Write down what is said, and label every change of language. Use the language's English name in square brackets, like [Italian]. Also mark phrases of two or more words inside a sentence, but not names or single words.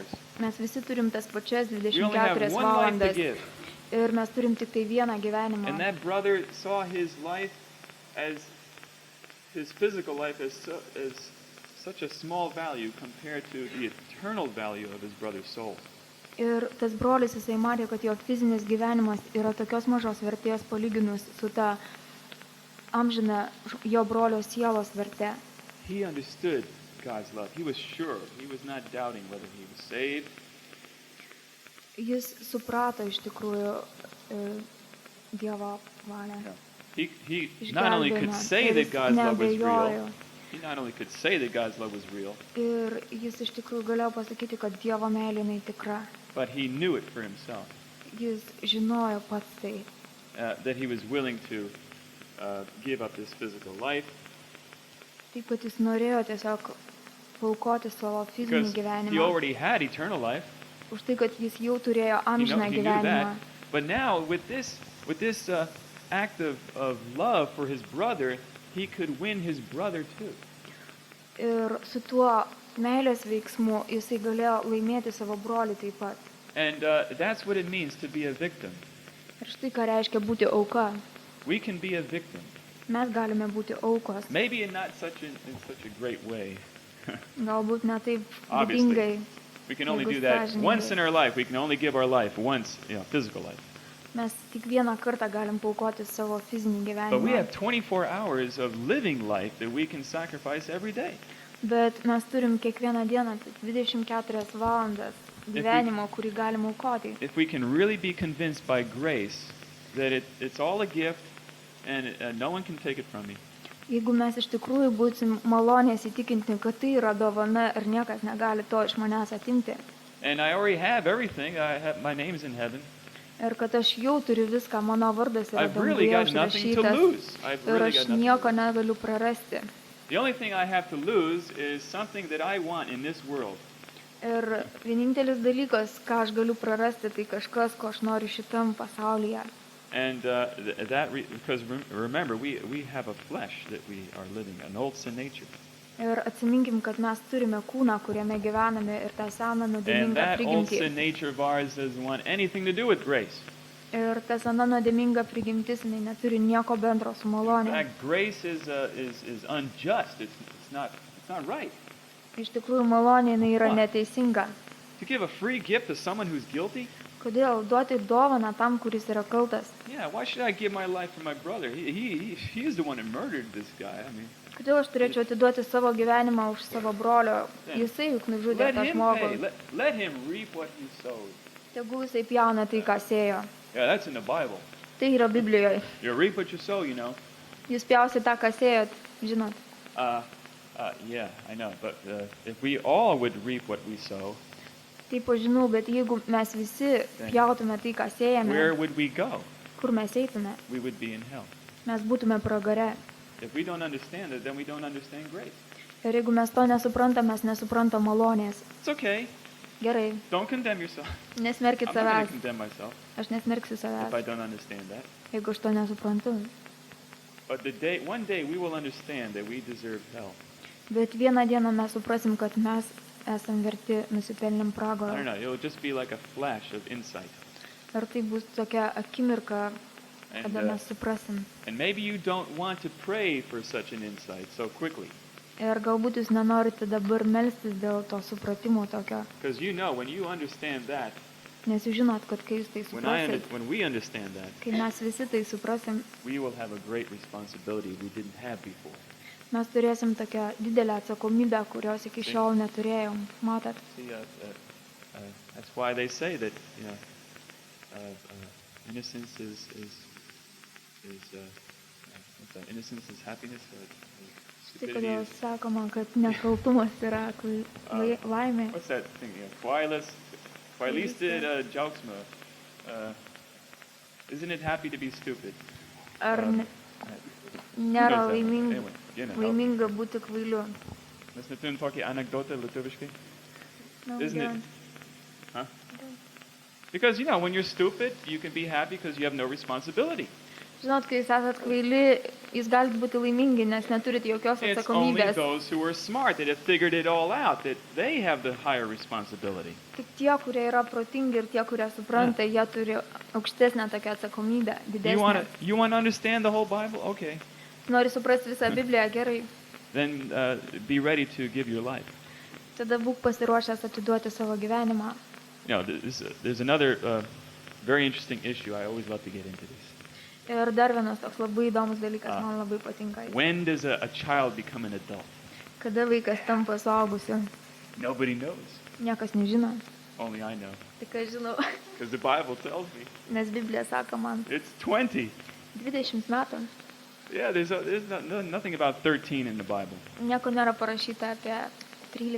[Lithuanian] Mes visi turim tas pačias [English] We only have 24 one life to [Lithuanian] valandas [English] give. [Lithuanian] ir mes turim tik tai vieną gyvenimą. [English] And that brother saw his life as his physical life as such a small value compared to the eternal value of his brother's soul. Ir tas brolis, jisai matė, kad jo fizinis gyvenimas yra tokios mažos vertės palyginus su ta amžina jo brolio sielos verte. He understood God's love. He was sure. He was not doubting whether he was saved. [Lithuanian] Jis suprato iš tikrųjų Dievo valią. [English] He not only could [Lithuanian] Išgelbėjimą. [English] say [Lithuanian] Ir [English] that [Lithuanian] jis [English] God's love was [Lithuanian] neabejojo. [English] real, he not only could say that God's love was real, [Lithuanian] Ir jis iš tikrųjų galėjo pasakyti, kad Dievo meilė jinai tikra. [English] but he knew it for himself. [Lithuanian] Jis žinojo pats tai, [English] That he was willing to give up his physical life [Lithuanian] taip kad jis norėjo tiesiog paaukoti savo fizinį [English] because he [Lithuanian] gyvenimą. [English] already had eternal life. [Lithuanian] Už tai, kad jis jau turėjo [English] He [Lithuanian] amžiną [English] knew [Lithuanian] gyvenimą. [English] that. But now with this act of love for his brother, he could win his brother too. [Lithuanian] Ir su tuo meilės veiksmu jisai galėjo laimėti savo brolį taip pat. [English] And that's what it means to be a victim. [Lithuanian] Ir štai ką reiškia būti auka. [English] We can be a victim. [Lithuanian] Mes galime būti aukos. [English] Maybe in such a great way. [Lithuanian] Galbūt ne taip [English] Obviously. [Lithuanian] didingai. [English] We can only [Lithuanian] Jeigu [English] do that [Lithuanian] sąžiningai. [English] once in our life. We can only give our life once, physical life. [Lithuanian] Mes tik vieną kartą galim paaukoti savo fizinį [English] But we [Lithuanian] gyvenimą. [English] have 24 hours of living life that we can sacrifice every day. [Lithuanian] Bet mes turim kiekvieną dieną tai 24 valandas gyvenimo, kurį galim aukoti. [English] If we can really be convinced by grace that it's all a gift and no one can take it from me, [Lithuanian] Jeigu mes iš tikrųjų būsim malonės įtikinti, kad tai yra dovana ir niekas negali to iš manęs atimti. [English] and I already have everything, my name's in heaven, [Lithuanian] Ir kad aš jau turiu viską, mano vardas yra [English] I've really [Lithuanian] danguje [English] got nothing to [Lithuanian] užrašytas. [English] lose. I've [Lithuanian] Ir [English] really [Lithuanian] aš [English] got nothing to [Lithuanian] nieko [English] lose. [Lithuanian] negaliu prarasti. [English] The only thing I have to lose is something that I want in this world. [Lithuanian] Ir vienintelis dalykas, ką aš galiu prarasti, tai kažkas, ko aš noriu šitam pasaulyje. [English] And because remember, we have a flesh that we are living, an old sin nature. [Lithuanian] Ir atsiminkim, kad mes turime kūną, kuriame gyvename ir tą seną [English] And [Lithuanian] nuodėmingą [English] that old [Lithuanian] prigimtį. [English] sin nature of ours doesn't want anything to do with grace. [Lithuanian] Ir ta sena nuodėminga prigimtis, jinai neturi nieko bendro su [English] In [Lithuanian] malonė. [English] fact, grace is unjust. It's not right. [Lithuanian] Iš tikrųjų, malonė jinai yra [English] Why? [Lithuanian] neteisinga. [English] To give a free gift to someone who's guilty? [Lithuanian] Kodėl duoti dovaną tam, kuris yra kaltas? [English] Yeah, why should I give my life for my brother? He's the one who murdered this guy. I mean, [Lithuanian] Kodėl aš turėčiau atiduoti savo gyvenimą už savo brolio? Jisai juk nužudė [English] let [Lithuanian] tą [English] him [Lithuanian] žmogų. [English] pay. Let him reap what he sowed. [Lithuanian] Tegul jisai pjauna tai, ką sėjo. [English] Yeah, that's in the Bible. [Lithuanian] Tai yra Biblijoje. [English] You reap what you sow, you know. [Lithuanian] Jūs pjausit tą, ką sėjot, žinot. [English] Yeah, I know. But if we all would reap what we sow, [Lithuanian] Taip, aš žinau, bet jeigu mes visi pjautume tai, ką sėjame, [English] where would we go? [Lithuanian] kur mes eitume? [English] We would be in hell. [Lithuanian] Mes būtume pragare. [English] If we don't understand it, then we don't understand grace. [Lithuanian] Ir jeigu mes to nesuprantam, mes nesuprantam malonės. [English] It's okay. [Lithuanian] Gerai, [English] Don't condemn yourself. [Lithuanian] nesmerkit [English] I'm not going [Lithuanian] savęs. [English] to condemn myself [Lithuanian] Aš nesmerksiu [English] if I [Lithuanian] savęs, [English] don't understand that. [Lithuanian] jeigu aš to nesuprantu. [English] But one day we will understand that we deserve hell. [Lithuanian] Bet vieną dieną mes suprasim, kad mes esam verti nusipelnėm [English] I don't [Lithuanian] pragaro. [English] know. It'll just be like a flash of insight. [Lithuanian] Ir tai bus tokia akimirka, [English] And, [Lithuanian] kada mes suprasim. [English] and maybe you don't want to pray for such an insight so quickly. [Lithuanian] Ir galbūt jūs nenorite dabar melstis dėl to supratimo tokio. [English] Because when you understand that, [Lithuanian] Nes jūs žinot, kad kai jūs tai suprasit, [English] when we understand that, [Lithuanian] kai mes visi tai suprasim, [English] we will have a great responsibility we didn't have before. [Lithuanian] mes turėsim tokią didelę atsakomybę, kurios iki šiol neturėjom. Matot? [English] See, that's why they say that innocence is what's that? Innocence is happiness. [Lithuanian] Tai [English] Stupidity [Lithuanian] kodėl [English] is, [Lithuanian] sakoma, kad nekaltumas yra laimė. [English] what's that thing? [Lithuanian] Kvailystė džiaugsmo. [English] Isn't it happy to be stupid? [Lithuanian] Ar Um, nėra [English] Who knows that? [Lithuanian] laiminga, [English] Anyway, [Lithuanian] laiminga būti kvailiu? Mes neturim tokį anekdotą lietuviškai? [English] No, Isn't it? don't. Huh? Because when you're stupid, you can be happy because you have no responsibility. [Lithuanian] Žinot, kai jūs esat kvaili, jūs galite būti laimingi, nes neturite jokios [English] It's only [Lithuanian] atsakomybės. [English] those who are smart that have figured it all out that they have the higher responsibility. [Lithuanian] Tik tie, kurie yra protingi ir tie, kurie supranta, jie turi aukštesnę tokią atsakomybę, [English] You [Lithuanian] didesnę. [English] want to understand the whole Bible? Okay. [Lithuanian] Nori suprasti visą Bibliją, gerai. [English] then be ready to give your life. [Lithuanian] tada būk pasiruošęs atiduoti savo gyvenimą. [English] There's another very interesting issue. I always love to get into this. [Lithuanian] Ir dar vienas toks labai įdomus dalykas, man labai patinka. [English] When does a child become an adult? [Lithuanian] Kada vaikas tampa suaugusiu, [English] Nobody knows. [Lithuanian] niekas nežino. [English] Only I know. [Lithuanian] Tik aš žinau, [English] Because the Bible tells me [Lithuanian] nes Biblija sako man [English] it's 20. [Lithuanian] 20 metų. [English] Yeah, there's nothing about 13 in the Bible. [Lithuanian] Nieko nėra parašyta apie 13